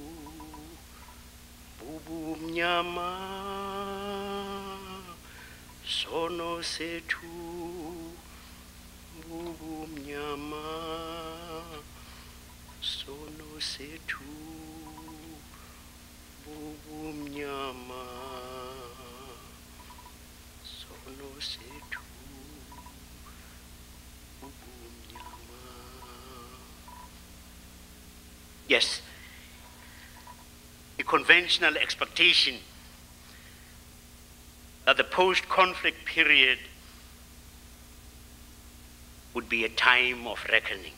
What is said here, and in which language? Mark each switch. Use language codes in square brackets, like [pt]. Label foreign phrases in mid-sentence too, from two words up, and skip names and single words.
[zu] bubu mnyama, sono sethu bubu mnyama, sono sethu bubu mnyama, sono sethu bubu mnyama. [en] Yes, the conventional expectation that the post-conflict period would be a time of reckoning.